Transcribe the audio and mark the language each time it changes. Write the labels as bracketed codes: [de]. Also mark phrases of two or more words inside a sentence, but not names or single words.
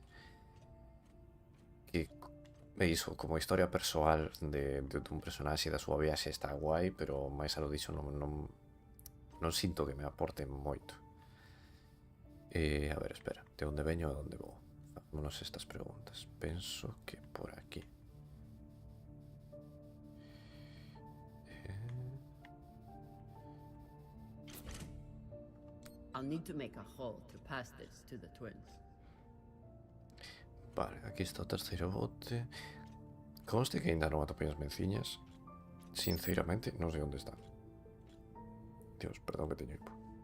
[gl] Que é iso, como historia persoal de un personaxe da súa viaxe está guai, pero máis alo diso non sinto que me aporte moito. A ver, espera, de onde veño a onde vou? Vámonos estas preguntas. Penso que por aquí. [en] I'll need to make a hole to pass this to the twins. [gl] Vale, aquí está o terceiro bote. Conste que ainda non atopei as menciñas. Sinceramente, non sei onde están. Dios, perdón que teño hipo.